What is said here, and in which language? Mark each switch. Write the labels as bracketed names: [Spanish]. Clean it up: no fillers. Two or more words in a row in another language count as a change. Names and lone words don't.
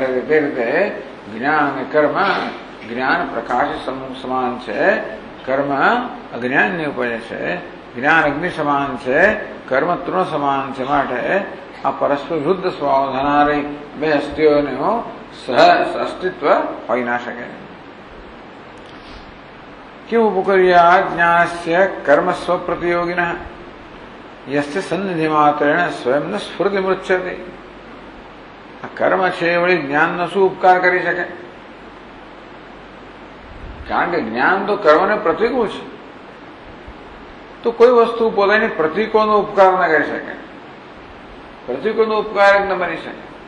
[Gujarati] તે રીતે જ્ઞાન અને કર્મ, જ્ઞાન પ્રકાશ સમાન છે, કર્મ અજ્ઞાનની ઉપજે છે. જ્ઞાન અગ્નિ સમાન છે, કર્મ તૃણ સમાન છે. માટે આ પરસ્પર વિરુદ્ધ સ્વભાવ ધરાવનારી બે હસ્તીઓનું અસ્તિત્વ હોઈ ના શકે. [Sanskrit] किम उपकुर्या ज्ञानस्य कर्म स्वप्रतियोगिनः यस्य सन्निधिमात्रेण स्वयं न स्फूर्ति मृच्छति. [Gujarati] આ કર્મ છે વળી જ્ઞાનનો શું ઉપકાર કરી શકે? કારણ કે જ્ઞાન તો કર્મને પ્રતિકૂળ છે, તો કોઈ વસ્તુ પોતાની પ્રતિકોનો ઉપકાર ન કરી શકે, પ્રતિકોનો ઉપકારક ન બની શકે.